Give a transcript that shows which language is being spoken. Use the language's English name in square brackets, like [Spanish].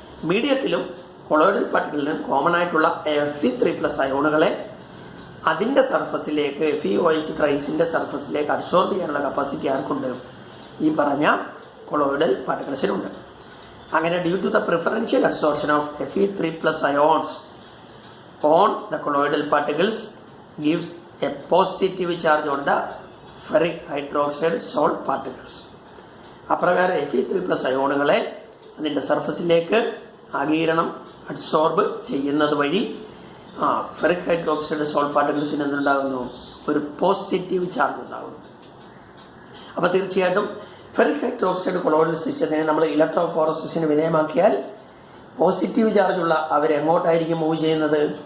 [Malayalam] മീഡിയത്തിലും colloidal പാർട്ടിക്കിളിലും common ആയിട്ടുള്ള Fe3+ അയോണുകളെ അതിൻ്റെ സർഫസിലേക്ക് FeOH thriceന്റെ സർഫസിലേക്ക് absorb ചെയ്യാനുള്ള കപ്പാസിറ്റി ആർക്കുണ്ട്? ഈ പറഞ്ഞ കൊളോയിഡൽ പാർട്ടിക്കിൾസിനുണ്ട്. അങ്ങനെ [English] Due to the preferential absorption of Fe3+ ions on the colloidal particles gives a positive charge on the ferric hydroxide salt particles. [Malayalam] അപ്രകാരം Fe3+ അയോണുകളെ അതിൻ്റെ സർഫസിലേക്ക് ആഗിരണം absorb ചെയ്യുന്നത് വഴി ഫെറിക് ഹൈഡ്രോക്സൈഡ് സോൾട്ട് പാർട്ടിക്കിൾസിന് എന്തുണ്ടാകുന്നു? ഒരു പോസിറ്റീവ് ചാർജ് ഉണ്ടാകുന്നു. അപ്പോൾ തീർച്ചയായിട്ടും ഫെറിക് ഹൈഡ്രോക്സൈഡ് കൊളോയിഡൽ സിസ്റ്റത്തിനെ നമ്മൾ ഇലക്ട്രോഫോറസിസിന് വിധേയമാക്കിയാൽ പോസിറ്റീവ് ചാർജുള്ള അവരെങ്ങോട്ടായിരിക്കും മൂവ് ചെയ്യുന്നത്?